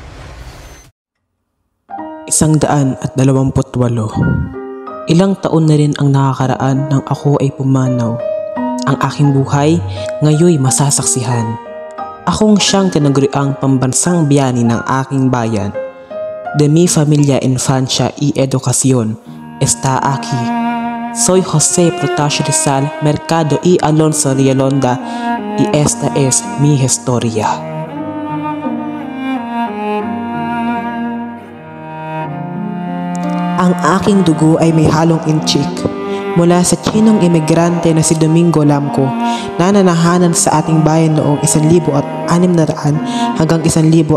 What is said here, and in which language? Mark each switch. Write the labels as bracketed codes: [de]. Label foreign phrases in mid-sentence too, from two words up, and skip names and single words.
[tl] 128. Ilang taon na rin ang nakakaraan nang ako ay pumanaw. Ang aking buhay ngayoy masasaksihan. Akong siyang tinaguriang pambansang biyani ng aking bayan. [es] De mi familia infancia y educación está aquí. Soy Jose Protasio Rizal Mercado y Alonso Rialonda y esta es mi historia. [tl] Ang aking dugo ay may halong inchik mula sa Chinong imigrante na si Domingo Lamco na nanahanan sa ating bayan noong 1600 hanggang 1700.